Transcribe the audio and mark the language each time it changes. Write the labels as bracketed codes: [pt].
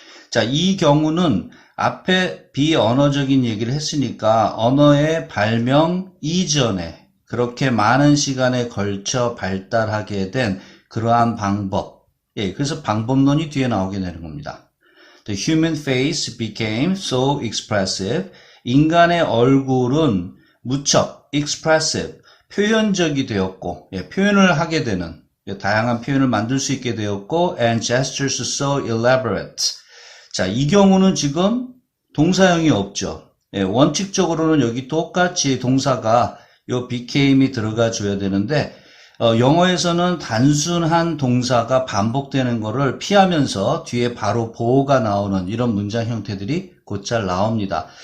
[ko] 자, 이 경우는 앞에 비언어적인 얘기를 했으니까 언어의 발명 이전에 그렇게 많은 시간에 걸쳐 발달하게 된 그러한 방법. 그래서 방법론이 뒤에 나오게 되는 겁니다. [en] The human face became so expressive. [ko] 인간의 얼굴은 무척 expressive, 표현적이 되었고, 표현을 하게 되는, 다양한 표현을 만들 수 있게 되었고, [en] and gestures so elaborate. [ko] 자, 이 경우는 지금 동사형이 없죠. 원칙적으로는 여기 똑같이 동사가 요 became이 들어가 줘야 되는데, 영어에서는 단순한 동사가 반복되는 거를 피하면서 뒤에 바로 보어가 나오는 이런 문장 형태들이 곧잘 나옵니다.